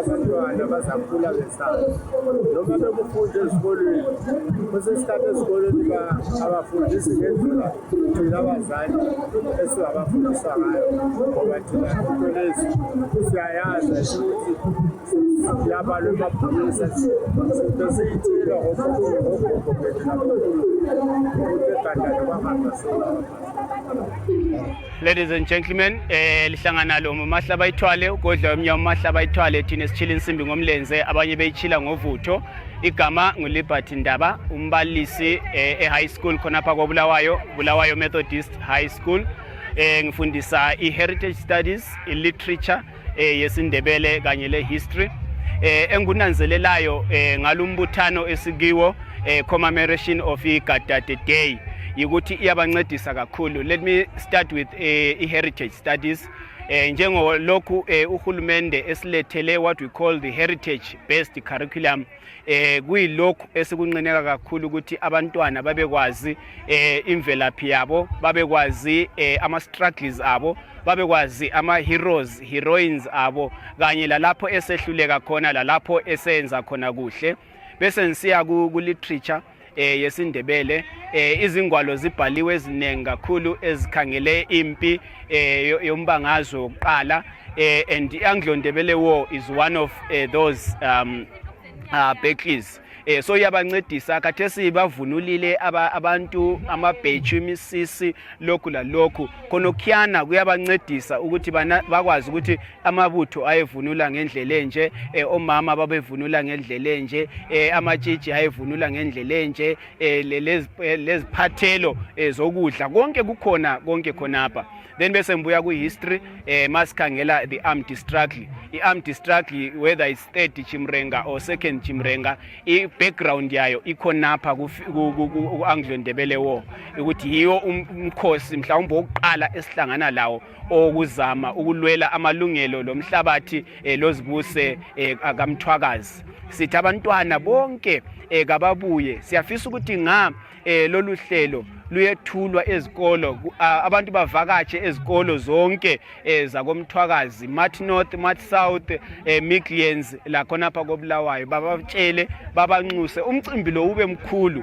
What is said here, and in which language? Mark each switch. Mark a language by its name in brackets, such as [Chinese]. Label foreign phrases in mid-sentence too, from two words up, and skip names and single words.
[North Ndebele] abantwana bazakhula besana noma bekufunda ezikolweni kusesithatha ezikolweni abafundisi ngendlela thina abazali esingabafundisa ngayo ngoba thina into lezi siyayazi ukuthi siyabalwa emabhukwini sesiyitshela ngogogo bethu nabakhulu ukuthi egandane kwahamba sona. [English] Ladies and gentlemen, [North Ndebele] lihlangana lo Mahlaba Ithwale ugodla omnyama Mahlaba Ithwale thina sichila insimbi ngomlenze abanye beyichila ngovutho. Igama nguLiberty Ndaba, umbalisi [English] high school [North Ndebele] khonapha Bulawayo Methodist High School. Ngifundisa [English] heritage studies, [North Ndebele] literature yesiNdebele kanye le history. Engunanzelelayo ngalumbuthano esikiwo [English] commemoration of iGadade Day. [North Ndebele] Yikuthi iyabancedisa kakhulu. [English] Let me start with heritage studies. [North Ndebele] Njengo lokhu uhulumende esilethele [English] what we call the heritage based curriculum, [North Ndebele] kuyilokhu esikunqineka kakhulu ukuthi abantwana babekwazi imvelaphi yabo, babekwazi ama struggles abo, babekwazi ama heroines abo, kanye lalapho esehluleka khona lalapho esenza khona kuhle. Bese nsiya ku literature yesiNdebele, izingwalo zibhaliwe eziningi kakhulu ezikhangele impi yombangazwe oqala, [English] and Anglo-Ndebele War is one of those battles. [North Ndebele] So yabancedisa khathesi bavunulile abantu amabheju imisisi lokhu lalokhu khonokhiyana kuyabancedisa ukuthi bakwazi ukuthi amabutho ayevunula ngendlela enje, omama babevunula ngendlela enje, amatshitshi ayevunula ngendlela enje, leziphathelo zokudla konke kukhona konke khonapha. then bese ngibuya ku-history masikhangela [English] the armed struggle. [North Ndebele] I-armed struggle, [English] whether it's third Chimrenga or second Chimrenga, [North Ndebele] i-background yayo ikhonapha ku-Anglo-Ndebele War, ukuthi yiwo umkhosi mhlawumbe wokuqala esihlangana lawo okuzama ukulwela amalungelo lomhlabathi lozibuse akamthwakazi. Sithi abantwana bonke kababuye, siyafisa ukuthi lolu hlelo luyethulwa ezikolo, abantu bavakatshe ezikolo zonke zakomthwakazi, Mat North, Mat South, Midlands la khonapha koBulawayo, babatshele babanxuse umcimbi lo ube mkhulu.